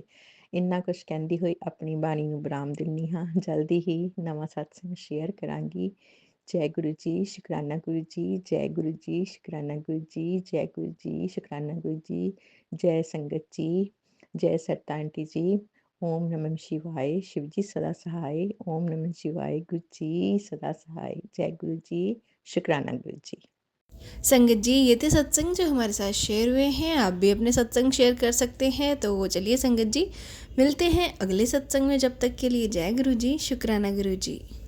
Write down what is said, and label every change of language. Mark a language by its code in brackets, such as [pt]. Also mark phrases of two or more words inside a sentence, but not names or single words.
[pa] ਇੰਨਾ ਕੁਛ ਕਹਿੰਦੀ ਹੋਈ ਆਪਣੀ ਬਾਣੀ ਨੂੰ ਵਿਰਾਮ ਦਿੰਦੀ ਹਾਂ। ਜਲਦੀ ਹੀ ਨਵਾਂ ਸਤਸੰਗ ਸ਼ੇਅਰ ਕਰਾਂਗੀ। ਜੈ ਗੁਰੂ ਜੀ, ਸ਼ੁਕਰਾਨਾ ਗੁਰੂ ਜੀ, ਜੈ ਗੁਰੂ ਜੀ, ਸ਼ੁਕਰਾਨਾ ਗੁਰੂ ਜੀ, ਜੈ ਗੁਰੂ ਜੀ, ਸ਼ੁਕਰਾਨਾ ਗੁਰੂ ਜੀ, ਜੈ ਸੰਗਤ ਜੀ, ਜੈ ਸੱਤਾ ਆਂਟੀ ਜੀ। [hi] ओम नमः शिवाय, शिव जी सदा सहाय। ओम नमः शिवाय, गुरु जी सदा सहाय। जय गुरु जी, शुक्राना गुरु जी। संगत जी, ये थे सत्संग जो हमारे साथ शेयर हुए हैं। आप भी अपने सत्संग शेयर कर सकते हैं। तो चलिए संगत जी, मिलते हैं अगले सत्संग में। जब तक के लिए जय गुरु जी, शुक्राना गुरु जी।